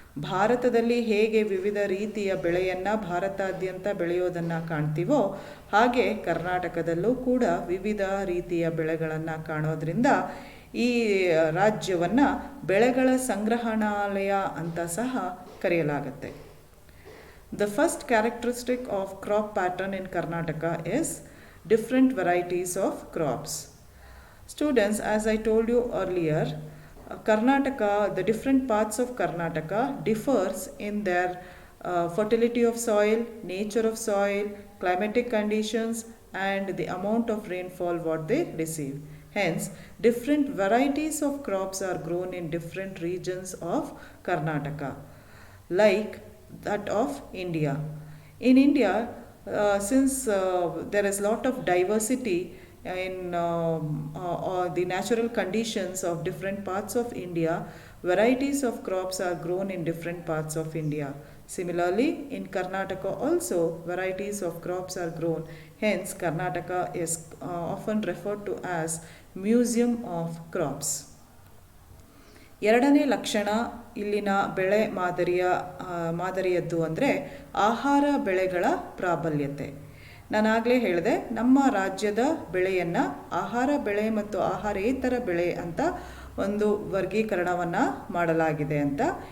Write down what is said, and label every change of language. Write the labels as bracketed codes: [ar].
[kn] ಭಾರತದಲ್ಲಿ ಹೇಗೆ ವಿವಿಧ ರೀತಿಯ ಬೆಳೆಯನ್ನು ಭಾರತಾದ್ಯಂತ ಬೆಳೆಯೋದನ್ನು ಕಾಣ್ತೀವೋ ಹಾಗೆ ಕರ್ನಾಟಕದಲ್ಲೂ ಕೂಡ ವಿವಿಧ ರೀತಿಯ ಬೆಳೆಗಳನ್ನು ಕಾಣೋದ್ರಿಂದ ಈ ರಾಜ್ಯವನ್ನು ಬೆಳೆಗಳ ಸಂಗ್ರಹಣಾಲಯ ಅಂತ ಸಹ ಕರೆಯಲಾಗುತ್ತೆ. [en] The first characteristic of crop pattern in Karnataka is different varieties of crops. Students, as I told you earlier, Karnataka, the different parts of Karnataka differs in their fertility of soil, nature of soil, climatic conditions, and the amount of rainfall what they receive. Hence, different varieties of crops are grown in different regions of Karnataka, like that of India. In India, since there is lot of diversity in the natural conditions of different parts of India, varieties of crops are grown in different parts of India. Similarly, in Karnataka also varieties of crops are grown. Hence, Karnataka is often referred to as Museum of Crops. [kn] ಎರಡನೇ ಲಕ್ಷಣ ಇಲ್ಲಿನ ಬೆಳೆ ಮಾದರಿಯದ್ದು ಅಂದರೆ ಆಹಾರ ಬೆಳೆಗಳ ಪ್ರಾಬಲ್ಯತೆ. ನಾನಾಗಲೇ ಹೇಳಿದೆ, ನಮ್ಮ ರಾಜ್ಯದ ಬೆಳೆಯನ್ನು ಆಹಾರ ಬೆಳೆ ಮತ್ತು ಆಹಾರೇತರ ಬೆಳೆ ಅಂತ ಒಂದು ವರ್ಗೀಕರಣವನ್ನು ಮಾಡಲಾಗಿದೆ ಅಂತ.